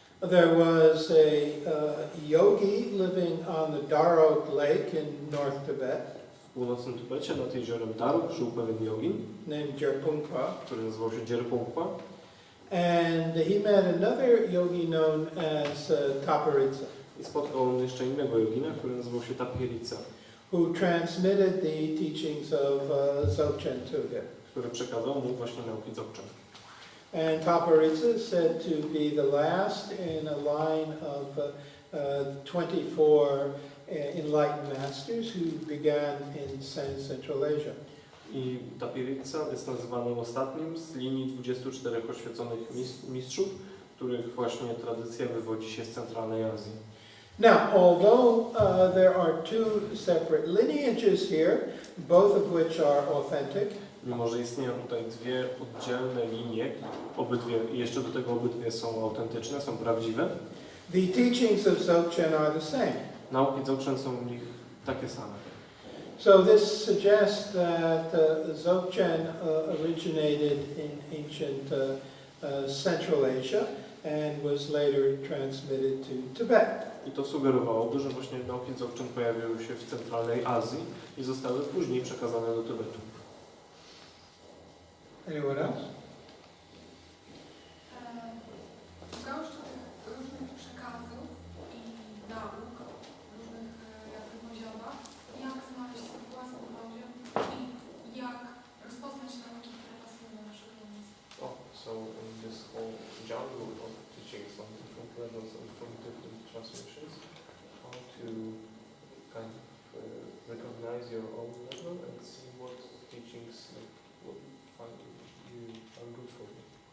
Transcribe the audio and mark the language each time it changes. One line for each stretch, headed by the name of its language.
English: There was a yogi living on the Darok Lake in North Tibet.
Polish: W północnym Tybecie nad jeziorem Daruk żył pewien jogin,
English: Named Jerpungpa.
Polish: który nazywał się Dzierpungpa.
English: And he met another yogi known as Taparitsa,
Polish: I spotkał on jeszcze innego jogina, który nazywał się Tapirica,
English: who transmitted the teachings of Dzogchen to him.
Polish: który przekazał mu właśnie nauki Dzogchen.
English: And Taparitsa is said to be the last in a line of 24 enlightened masters who began in Central Asia.
Polish: I Tapirica jest nazywany ostatnim z linii 24 oświeconych mistrzów, których właśnie tradycja wywodzi się z centralnej Azji.
English: Now, although there are 2 separate lineages here, both of which are authentic,
Polish: Mimo że istnieją tutaj 2 oddzielne linie, jeszcze do tego obydwie są autentyczne, są prawdziwe,
English: the teachings of Dzogchen are the same.
Polish: nauki Dzogchen są w nich takie same.
English: So this suggests that Dzogchen originated in ancient Central Asia and was later transmitted to Tibet.
Polish: I to sugerowałoby, że właśnie nauki Dzogchen pojawiły się w centralnej Azji i zostały później przekazane do Tybetu.
English: Anyone else?
Polish: W gąszczu tych różnych przekazów i nauk, różnych jakby poziomach, jak znaleźć swój własny poziom i jak rozpoznać nauki, które pasują do naszych umysłów.
English: Oh, so in this whole jungle of teachings on different levels and from different transmissions, how to kind of recognize your own level and see what teachings would find you are good for you.